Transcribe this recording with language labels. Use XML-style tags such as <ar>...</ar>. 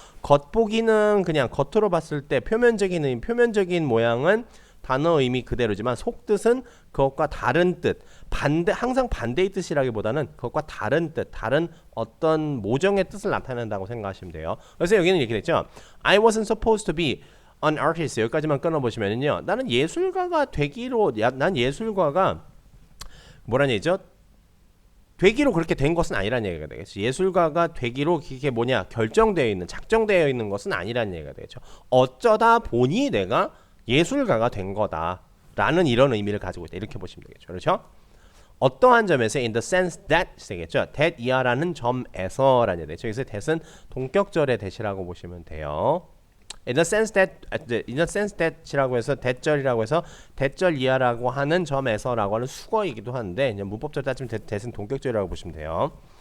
<ko>겉보기는 그냥 겉으로 봤을 때 표면적인 의미, 표면적인 모양은 단어 의미 그대로지만 속뜻은 그것과 다른 뜻, 항상 반대의 뜻이라기보다는 그것과 다른 뜻, 다른 어떤 모정의 뜻을 나타낸다고 생각하시면 돼요. 그래서 여기는 이렇게 됐죠.</ko> <en>I wasn't supposed to be an artist.</en> <ko>여기까지만 끊어보시면요. 나는 예술가가 되기로, 난 예술가가 뭐라는 얘기죠? 되기로 그렇게 된 것은 아니라는 얘기가 되겠죠. 예술가가 되기로 이게 뭐냐 결정되어 있는 작정되어 있는 것은 아니라는 얘기가 되겠죠. 어쩌다 보니 내가 예술가가 된 거다라는 이런 의미를 가지고 있다. 이렇게 보시면 되겠죠. 그렇죠? 어떠한 점에서</ko> <en>in the sense that 되겠죠.</en> <ko>that 이하라는 점에서라는 얘기죠. 그래서 that은 동격절의 that이라고 보시면 돼요.</ko> <en>in the sense that</en> <ko>이라고 해서 that절이라고 해서 that절 이하라고 하는 점에서라고 하는 수거이기도 한데 이제 문법적으로 따지면 that은 동격절이라고 보시면 돼요.</ko>